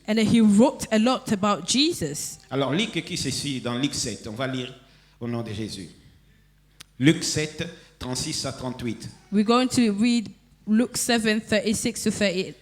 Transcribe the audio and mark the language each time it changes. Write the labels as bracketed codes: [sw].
[en] And then he wrote a lot about Jesus. [fr] Alors, lis qui ceci dans Luc 7. On va lire au nom de Jésus. Luc 7, 36 à 38. [en] We're going to read Luke 7, 36 to 30,